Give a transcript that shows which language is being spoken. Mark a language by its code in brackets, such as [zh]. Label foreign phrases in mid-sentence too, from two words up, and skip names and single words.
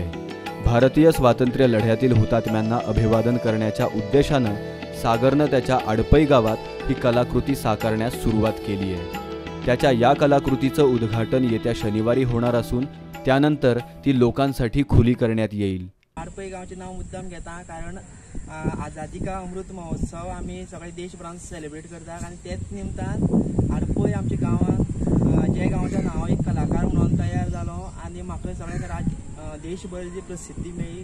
[mr] भारतीय स्वातंत्र्य लढ्यातील हुतात्म्यांना अभिवादन करण्याच्या उद्देशानं सागरनं त्याच्या आडपई गावात ही कलाकृती साकारण्यास सुरुवात केली आहे. त्याच्या या कलाकृतीचं उद्घाटन येत्या शनिवारी होणार असून त्यानंतर ती लोकांसाठी खुली करण्यात येईल. [kok] आडपई गांवचें नांव मुद्दाम घेता कारण आझादी का अमृत महोत्सव आमी सगळे देशभरांत सेलिब्रेट करतात आनी तेच निमतान आडपई आमच्या गांवांत जे गांवचें नांव एक कलाकार म्हणून तयार जालो आनी म्हाका सगळ्यांक देशभर जी प्रसिद्धी मेळ्ळी.